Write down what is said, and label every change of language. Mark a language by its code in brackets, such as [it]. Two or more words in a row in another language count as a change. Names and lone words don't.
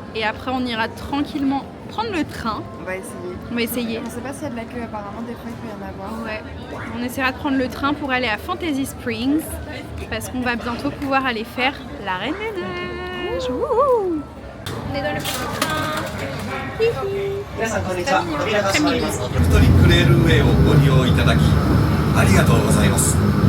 [fr] Et après, on ira tranquillement prendre le train. On va essayer. On va essayer. On sait pas s'il y a de la queue, apparemment, des fois il peut y en avoir. Ouais. On essaiera de prendre le train pour aller à Fantasy Springs parce qu'on va bientôt pouvoir aller faire la Reine des Neiges. Wouhou. On est dans le petit train. [ja] 皆さんこんにちは。扉が閉まります。エレクトリックレールウェイをご利用いただきありがとうございます。